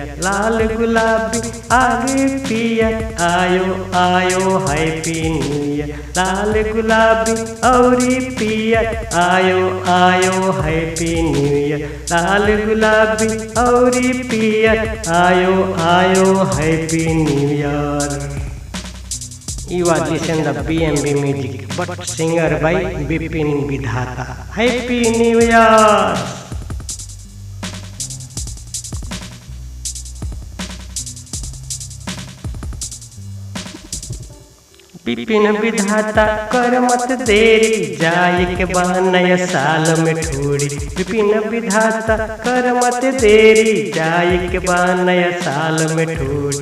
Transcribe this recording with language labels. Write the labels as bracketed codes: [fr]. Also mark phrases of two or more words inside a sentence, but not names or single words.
[bho] लाल गुलाबी आगे पियर आयो आयो [en] Happy New Year. [bho] लाल गुलाबी और पियर आयो आयो [en] Happy New Year. [bho] लाल गुलाबी और पियर आयो आयो [en] Happy New Year. You are listening the BMB music, but singer by Bipin Vidhata. Happy New Year! [bho] विपिन विधाता कर मत देरी, जाए के बाद नया साल में ठोरी। विपिन विधाता कर मत देरी, जाए के बाद नया साल में ठोरी।